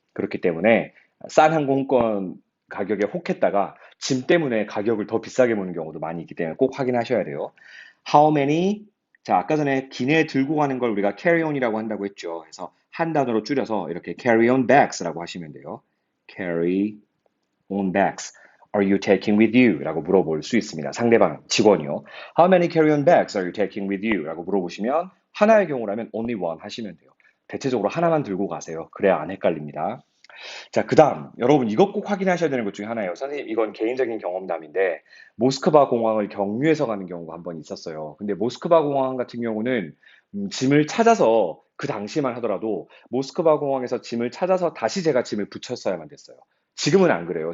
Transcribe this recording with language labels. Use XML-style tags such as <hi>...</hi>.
<ko>그렇기 때문에 싼 항공권 가격에 혹했다가 짐 때문에 가격을 더 비싸게 무는 경우도 많이 있기 때문에 꼭 확인하셔야 돼요.</ko> <en>How many?</en> <ko>자, 아까 전에 기내에 들고 가는 걸 우리가 carry on이라고 한다고 했죠. 그래서 한 단어로 줄여서 이렇게 carry on bags라고 하시면 돼요.</ko> <en>carry on bags. Are you taking with you?</en> <ko>라고 물어볼 수 있습니다. 상대방 직원이요.</ko> <en>How many carry on bags are you taking with you?</en> <ko>라고 물어보시면 하나의 경우라면</ko> <en>only one</en> <ko>하시면 돼요. 대체적으로 하나만 들고 가세요. 그래야 안 헷갈립니다. 자, 그다음 여러분 이것 꼭 확인하셔야 되는 것 중에 하나예요. 선생님 이건 개인적인 경험담인데 모스크바 공항을 경유해서 가는 경우가 한 번 있었어요. 근데 모스크바 공항 같은 경우는 짐을 찾아서 그 당시만 하더라도 모스크바 공항에서 짐을 찾아서 다시 제가 짐을 붙였어야만 됐어요. 지금은 안 그래요.</ko>